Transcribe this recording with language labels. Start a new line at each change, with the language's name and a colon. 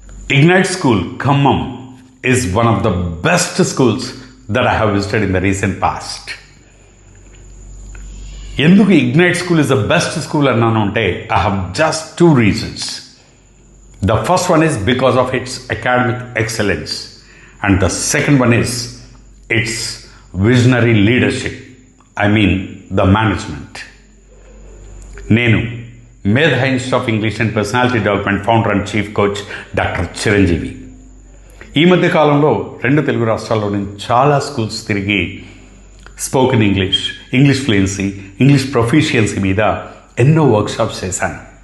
English: Ignite School, Khammam, is one of the best schools that I have visited in the recent past.
Telugu: ఎందుకు
English: ignite school is the best school
Telugu: అన్నాను అంటే
English: I have just 2 reasons. The first one is because of its academic excellence, and the second one is its visionary leadership. I mean the management.
Telugu: నేను మేధా institute of English and personality development founder and chief coach doctor Chiranjeevi. ఈ మధ్య కాలంలో 2 తెలుగు రాష్ట్రాల్లో నేను చాలా schools తిరిగి spoken English, English fluency, English proficiency మీద ఎన్నో వర్క్షాప్స్ చేశాను.